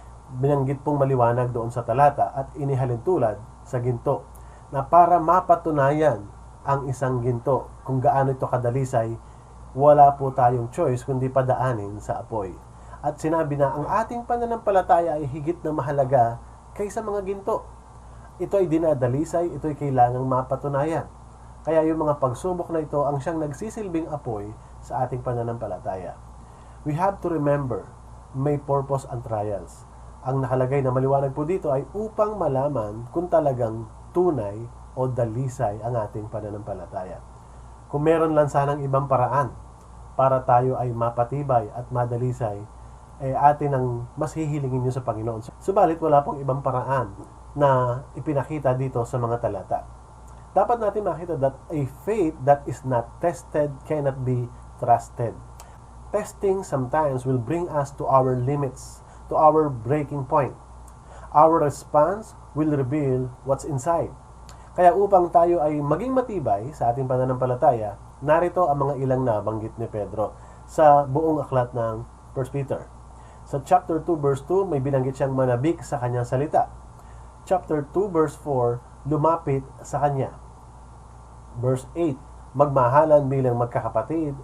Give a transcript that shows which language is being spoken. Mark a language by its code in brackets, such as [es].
[tl] Binanggit pong maliwanag doon sa talata at inihalin tulad sa ginto na para mapatunayan ang isang ginto kung gaano ito kadalisay, wala po tayong choice kundi padaanin sa apoy. At sinabi na ang ating pananampalataya ay higit na mahalaga kaysa mga ginto. Ito ay dinadalisay, ito ay kailangang mapatunayan. Kaya yung mga pagsubok na ito ang siyang nagsisilbing apoy sa ating pananampalataya. [en] We have to remember, may purpose and trials. [tl] Ang nakalagay na maliwanag po dito ay upang malaman kung talagang tunay o dalisay ang ating pananampalataya. Kung meron lang sanang ibang paraan para tayo ay mapatibay at madalisay, atin ang mas hihilingin nyo sa Panginoon. Subalit wala pong ibang paraan na ipinakita dito sa mga talata. Dapat natin makita [en] that a faith that is not tested cannot be trusted. Testing sometimes will bring us to our limits, to our breaking point. Our response will reveal what's inside. [tl] Kaya upang tayo ay maging matibay sa ating pananampalataya, narito ang mga ilang nabanggit ni Pedro sa buong aklat ng 1 Peter. Sa chapter 2 verse 2, may binanggit siyang manabik sa kanyang salita. Chapter 2 verse 4, lumapit sa kanya. Verse 8, magmahalan bilang magkakapatid.